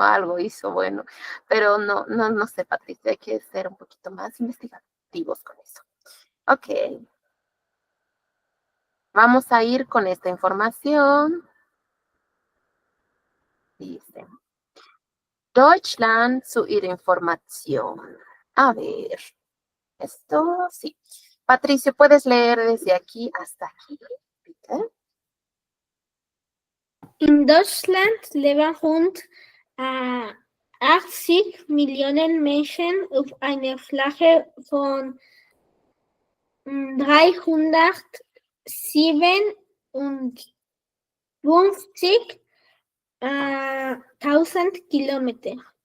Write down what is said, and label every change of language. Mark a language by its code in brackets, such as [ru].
[es] Algo hizo bueno, pero no sé, Patricia, hay que ser un poquito más investigativos con eso. Ok, vamos a ir con esta información. Dice, [de] Deutschland zu ihrer Information. [es] A ver, esto sí. Patricio, ¿puedes leer desde aquí hasta aquí? [de] Bitte? In Deutschland leben rund 80 Millionen Menschen auf einer Fläche von 357.000 Kilometer.